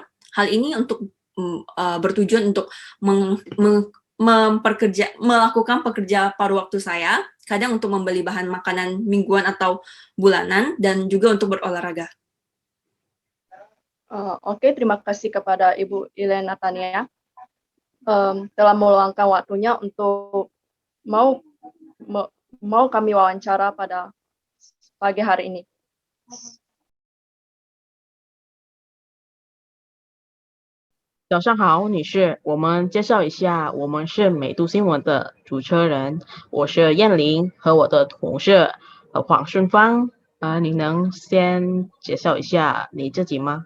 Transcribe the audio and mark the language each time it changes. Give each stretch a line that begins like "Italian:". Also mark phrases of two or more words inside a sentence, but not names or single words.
Indonesian: Hal ini untuk bertujuan untuk melakukan pekerja paruh waktu saya, kadang untuk membeli bahan makanan mingguan atau bulanan, dan juga untuk berolahraga. Oke, terima kasih kepada Ibu Ilena Tania telah meluangkan waktunya untuk mau kami wawancara pada pagi hari ini.
Chinese: 早上好，女士，我们介绍一下，我们是美都新闻的主持人，我是燕玲和我的同事黄顺芳。你能先介绍一下你自己吗？